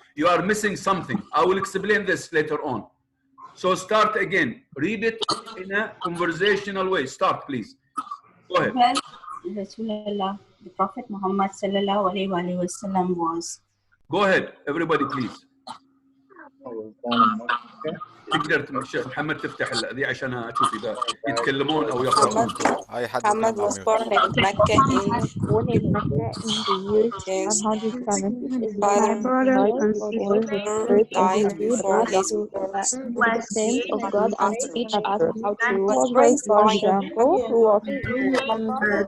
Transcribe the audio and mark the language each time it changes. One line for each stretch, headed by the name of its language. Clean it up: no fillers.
English: You are missing something. I will explain this later on. So start again. Read it in a conversational way. Start, please. Go ahead. Rasulullah, the Prophet Muhammad sallallahu alaihi wasallam was. Go ahead, everybody, please.
Arabic: تقدر محمد تفتح ذي عشان اشوف اذا يتكلمون او يقرؤون.
English: Muhammad was born in Mecca in the year 107. His father died before his birth. The saints of God and teach us how to raise For example, who was